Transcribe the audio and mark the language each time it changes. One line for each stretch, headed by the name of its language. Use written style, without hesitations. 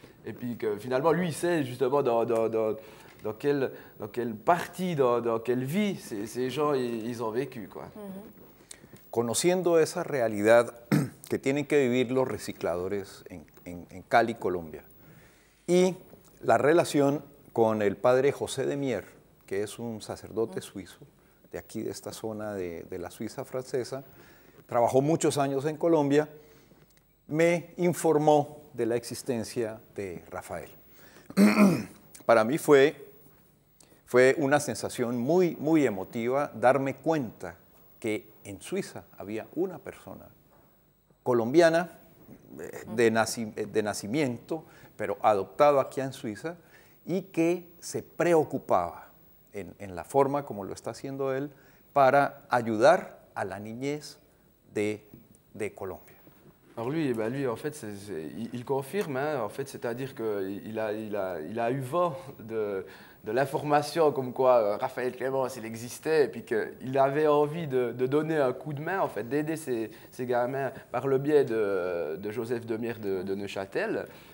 French: Et puis que finalement, lui, il sait justement dans quelle partie, dans quelle vie ces gens ils ont vécu, quoi.
Spanish: Conociendo esa realidad que tienen que vivir los recicladores en Cali, Colombia, y la relación con el padre José de Mier, que es un sacerdote suizo, de aquí, de esta zona de la Suiza francesa, trabajó muchos años en Colombia, me informó de la existencia de Rafael. Para mí fue una sensación muy, muy emotiva darme cuenta que en Suiza había una persona colombiana de nacimiento, pero adoptado aquí en Suiza, y que se preocupaba en la forma como lo está haciendo él para ayudar a la niñez de Colombia.
French: Alors lui, en fait, il confirme, hein, en fait, c'est-à-dire qu'il a eu vent de l'information comme quoi Raphaël Clémence, il existait, et puis qu'il avait envie de donner un coup de main, en fait, d'aider ces gamins par le biais de Joseph Demire de Neuchâtel.